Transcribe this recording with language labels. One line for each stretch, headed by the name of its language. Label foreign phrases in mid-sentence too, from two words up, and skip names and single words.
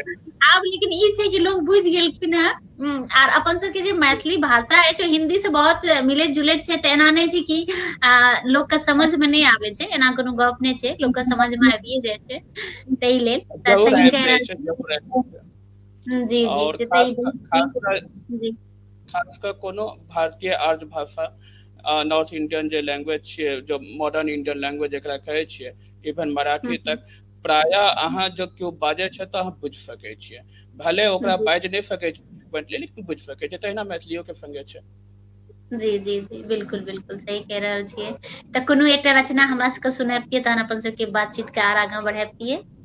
Maithili: आब लेकिन ई छै कि लोग बुझि गेलखिन हैं। आर अपन सबके जे मैथिली भाषा अछि ओ हिन्दी से बहुत मिलैत जुलैत छै, तऽ एना नहीं छै कि लोक के समझ में नहीं आबै छै, एना कोनो गप नहीं छै, लोक के समझ में आबिये जाइ छै। ताहि लेल तऽ जरूर सही आबि कह जाइ रहल छै, छी। जरूर आबि जाइ छै। जी जी और जी, तऽ ई खास बहुत खास कर जी खास कर कोनो भारतीय आर्य भाषा,
English: North Indian
Maithili: जे लैंग्वेज छियै, जो
English: modern Indian language
Maithili: एकरा कहै छियै, इवन मराठी तक प्रायः अहाँ जो केओ बाजै छै तऽ अहाँ बुझि सकै छियै। भले ओकरा जी बाजि नहीं सकै छै लेकिन बुझि सकै छै, तहिना मैथिलियो के संगे छै। जी जी जी, बिल्कुल बिल्कुल सही कह रहल छियै। तऽ कोनो एकटा रचना हमरा सबके सुनैबतियै तहन अपन सबके बातचीत के आर आगाँ बढ़ैबतियै।